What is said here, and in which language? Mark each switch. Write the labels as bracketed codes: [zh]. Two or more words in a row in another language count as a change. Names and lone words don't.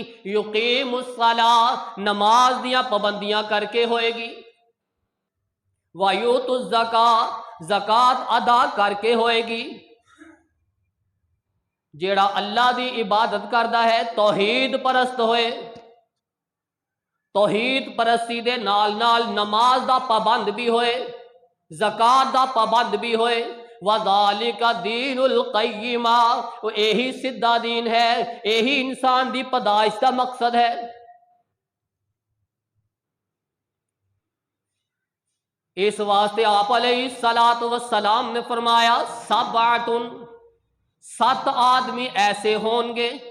[ar] یقیم الصلاۃ، [pa] نماز دیاں پابندیاں کر کے ہوئے گی۔ [ar] وَیُؤْتُ الزَّکَاۃ، [pa] زکوٰۃ ادا کر کے ہوئے گی۔ جیڑا اللہ دی عبادت کردا ہے توحید پرست ہوئے، توحید پرستی دے نال نال نماز دا پابند بھی ہوئے، زکوٰۃ دا پابند بھی ہوئے۔ [ar] وَذَلِكَ دِينُ الْقَيِّمَةِ، [pa] یہی سیدھا دین ہے، یہی انسان دی پیدائش دا مقصد ہے۔ [ur] اس واسطے آپ [ar] علیہ الصلاۃ والسلام [ur] نے فرمایا سبعۃ، 7 آدمی ایسے ہوں